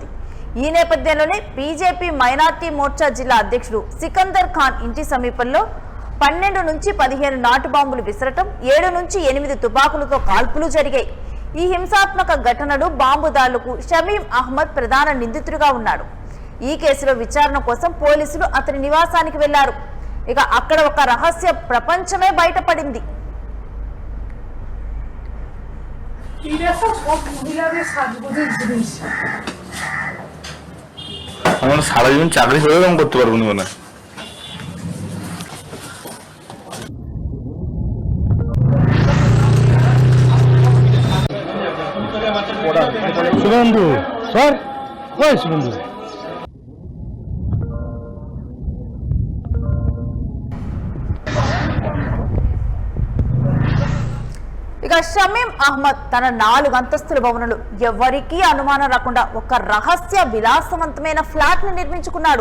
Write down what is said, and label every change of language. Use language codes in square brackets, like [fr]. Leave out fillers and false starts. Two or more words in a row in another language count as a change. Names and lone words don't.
[te] ఈ నేపథ్యంలోనే బీజేపీ మైనార్టీ మోర్చా జిల్లా అధ్యక్షుడు సికందర్ ఖాన్ ఇంటి సమీపంలో 12 నుంచి 15 నాటు బాంబులు విసరటం, 7 నుంచి 8 తుపాకులతో కాల్పులు జరిగాయి. ఈ హింసాత్మక ఘటనలు బాంబు దాడులకు షమీం అహ్మద్ ప్రధాన నిందితుడిగా ఉన్నాడు. ఈ కేసులో విచారణ కోసం పోలీసులు అతని నివాసానికి వెళ్లారు. ఇక అక్కడ ఒక రహస్య ప్రపంచమే బయటపడింది. [bn] আমরা সারা জীবন চাকরি করে কাম করতে পারবো না। শুভেন্দু স্যার, ওই শুভেন্দু [te] ఇక షమీం అహ్మద్ తన 4 అంతస్తుల భవనంలో ఎవరికీ అనుమానం రాకుండా ఒక రహస్య విలాసవంతమైన ఫ్లాట్ ని నిర్మించుకున్నాడు.